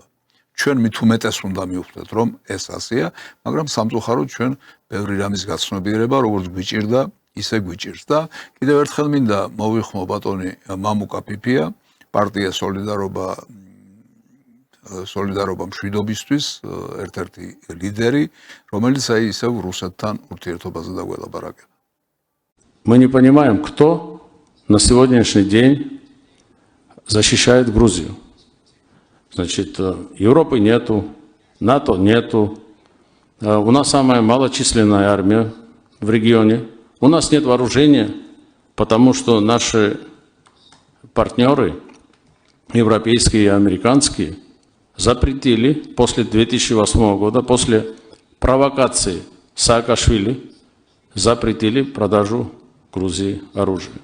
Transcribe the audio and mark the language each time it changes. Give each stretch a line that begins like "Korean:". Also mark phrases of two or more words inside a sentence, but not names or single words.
Georgian: ჩვენ მით უმეტეს უნდა მივხვდეთ, რომ ეს ასეა, მაგრამ სამწუხაროდ ჩვენ ბევრი რამის გაცნობიერება, როგორც გვიჭირდა, ისე გვიჭირს და კიდევ ერთხელ მინდა მოვიხმო ბატონი მამუკა ფიფია, პარტია სოლიდარობა მშვიდობისთვის, ერთ-ერთი ლიდერი, რომელიც ისევ რუსეთთან ურთიერთობაზე დაგველაპარაკება.
Russian: Мы не понимаем, кто на сегодняшний день защищает Грузию. Значит, Европы нету, НАТО нету, у нас самая малочисленная армия в регионе, у нас нет вооружения, потому что наши партнеры, европейские и американские, запретили после 2008 года, после провокации Саакашвили, запретили продажу Грузии оружия.